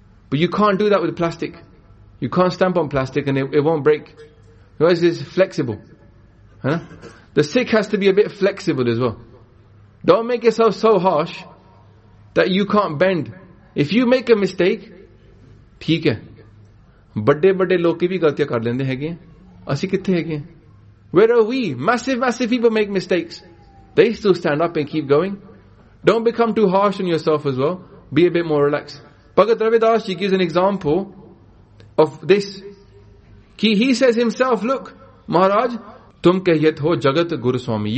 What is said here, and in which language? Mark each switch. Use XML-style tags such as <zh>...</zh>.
<en>But you can't do that with plastic. You can't stamp on plastic and it won't break. Because it's flexible. Huh? The stick has to be a bit flexible as well. Don't make yourself so harsh that you can't bend. If you make a mistake,</en> <hi>ठीक है.</hi> <pa>Birthday birthday ਲੋਕੀ ਭੀ ਗਲਤੀਆ ਕਰ ਲੇਂਦੇ ਹੈ ਗਏ. ਅਸੀ ਕਿੱਥੇ ਹੈ ਗਏ?</pa> <en>Where are we? Massive people make mistakes. They still stand up and keep going. Don't become too harsh on yourself as well. Be a bit more relaxed. Bhagat Ravidas, he gives an example of this. He says himself, look, Maharaj,</en> <pa>tum kahiyat ho jagat guru swami.</pa>